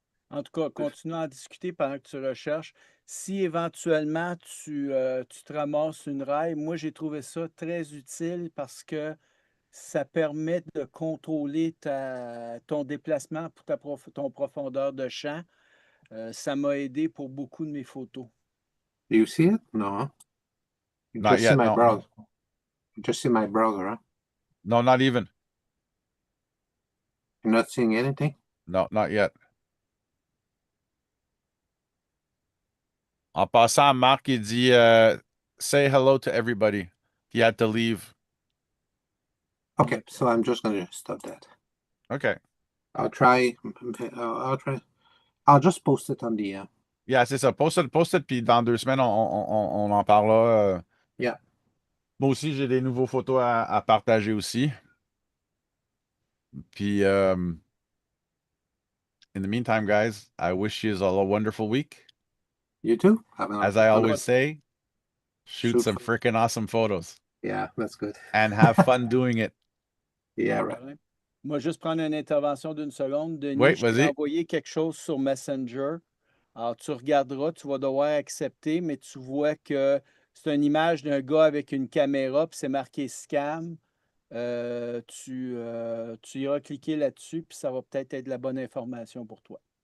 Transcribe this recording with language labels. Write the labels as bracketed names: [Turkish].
[French] En tout cas, continue à en discuter pendant que tu recherches. Si éventuellement tu te ramasses une raille, moi j'ai trouvé ça très utile parce que ça permet de contrôler ton déplacement pour ton profondeur de champ. Ça m'a aidé pour beaucoup de mes photos. [English] Do you see it? No. Huh? You Not just see yet, my no. browser. You just see my browser, huh? No, not even. You're not seeing anything? No, not yet. [French] En passant, [English] Marc, [French] il dit [English] say hello to everybody. He had to leave. Okay, so I'm just gonna stop that. Okay. I'll try. I'll try. I'll just post it on the. [French] Yeah, c'est ça. [English] Post it, [French] puis dans 2 semaines, on en parlera. [English] Yeah. [French] Moi aussi, j'ai des nouveaux photos à partager aussi. Puis, [English] in the meantime, guys, I wish you all a wonderful week. You too. As I always say, shoot some freaking awesome photos. Yeah, that's good. And have fun doing it. Yeah, [French] Pas de [English] right. [French] problème. Moi, juste prendre une intervention d'une seconde. Denis, Oui, je t'ai vas-y. envoyé quelque chose sur Messenger. Alors, tu regarderas, tu vas devoir accepter, mais tu vois que c'est une image d'un gars avec une caméra, puis c'est marqué scam. Tu iras cliquer là-dessus, puis ça va peut-être être la bonne information pour toi.